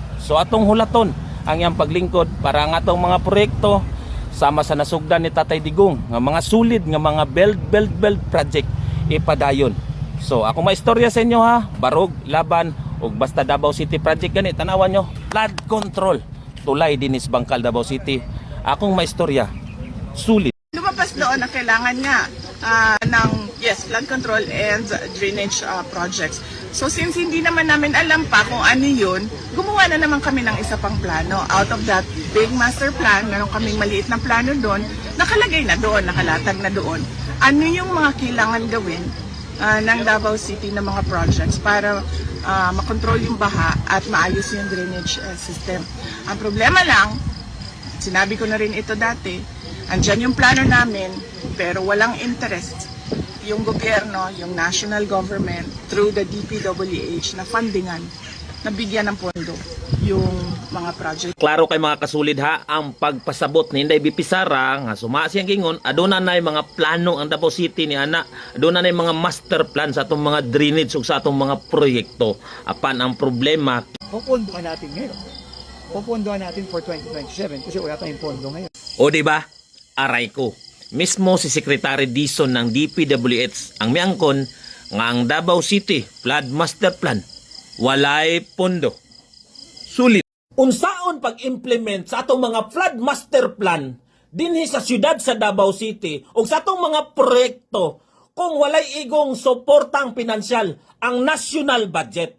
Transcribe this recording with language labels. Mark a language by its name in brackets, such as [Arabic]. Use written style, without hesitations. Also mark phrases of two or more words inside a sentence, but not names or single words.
[Cebuano] So atong hulaton ang iyang paglingkod para ang atong mga proyekto sama sa nasugdan ni Tatay Digong nga mga sulid nga mga build project ipadayon. So ako maistorya sa inyo ha, barog, laban ug basta Davao City project gani tanawan nyo, [English] flood control [Cebuano] tulay dinis Bangkal, Davao City. Akong maistorya sulit. [Filipino] Lumabas doon na kailangan nga ng [English] flood control and drainage projects. [Filipino] So since hindi naman namin alam pa kung ano yun, gumawa na naman kami ng isa pang plano. [English] Out of that big master plan, [Filipino] meron kaming maliit na plano doon, nakalagay na doon, nakalatag na doon. Ano yung mga kailangan gawin ng Davao City na mga projects para makontrol yung baha at maayos yung [English] drainage system. [Filipino] Ang problema lang, sinabi ko na rin ito dati, andyan yung plano namin, pero walang interest yung gobyerno, yung [English] national government, through the [Filipino] DPWH na fundingan, na bigyan ng pondo yung mga project. [Cebuano] Klaro kay mga kasulid ha, ang pagpasabot ni Inday BP Sara nga suma siyang gingon, aduna nay mga plano ang Davao City ni ana, aduna nay mga [English] master plan [Cebuano] sa atong mga drainage ug sa atong mga proyekto. Apan ang problema, [Filipino] Pupunduhan natin ngayon. Pupunduhan natin for 2027 kasi wala tayong pondo ngayon. o di ba? Aray ko. Mismo [Cebuano] si Secretary Dizon ng DPWH ang miangkon nga ang Davao City Flood Master Plan walay pondo. Sulit. Unsaon pag-implement sa atong mga Flood Master Plan dinhi sa siyudad sa Davao City ug sa atong mga proyekto kung walay igong suportang pinansyal ang national budget?